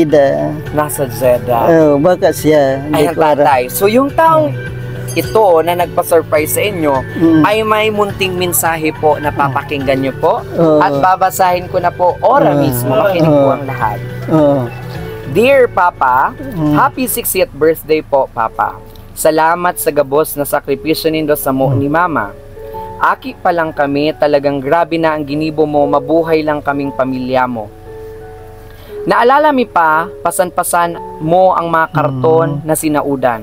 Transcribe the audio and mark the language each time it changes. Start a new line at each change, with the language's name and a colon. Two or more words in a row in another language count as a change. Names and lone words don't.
Filipino: Nasa Jeddah. Baka siya. Ayan tatay. So yung taong ito na nagpa-surprise sa inyo ay may munting mensahe po na papakinggan nyo po at babasahin ko na po ora mismo. Makinig po ang lahat.
English: Dear Papa, happy 60th birthday po, Papa.
Bikol: Salamat sa gabos na sakripisyo nindo sa mo ni Mama. Aki pa lang kami, talagang grabe na ang ginibo mo, mabuhay lang kaming pamilya mo. Naalala mi pa, pasan-pasan mo ang mga karton na sinaudan.